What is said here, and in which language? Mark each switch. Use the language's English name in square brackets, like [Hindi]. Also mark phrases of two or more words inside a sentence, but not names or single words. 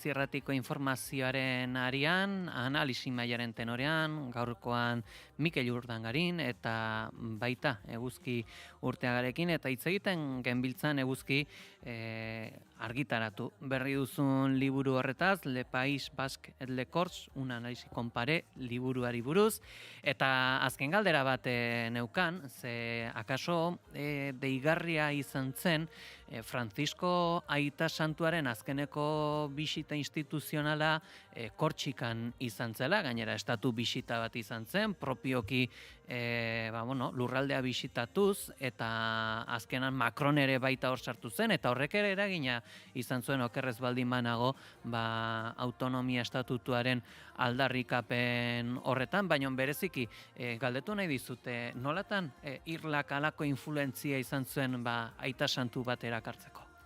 [Basque] Irratiko informazioaren arian, analisi mailaren tenorean, gaurkoan Mikel Urdangarin eta baita Eguzki Urteagarekin, eta hitz egiten genbiltzan Eguzki argitaratu berri duzun liburu horretaz, Le País Basque et le Corse, un análisis compare liburuari buruz, eta azken galdera bat neukan, ze akaso deigarria izan zen Francisco Aita Santuaren azkeneko bisita instituzionala Kortxikan izan zela, gainera estatu bisita bat izan zen, propioki lurraldea bisitatuz, eta azkenan Macron ere baita hor sartu zen, eta horrek ere eragina izan zuen okerrez baldin banago autonomia estatutuaren aldarrikapen horretan, baina bereziki galdetu nahi dizute, nolatan irlak alako influentzia izan zuen Aita Santu bat erakartzeko?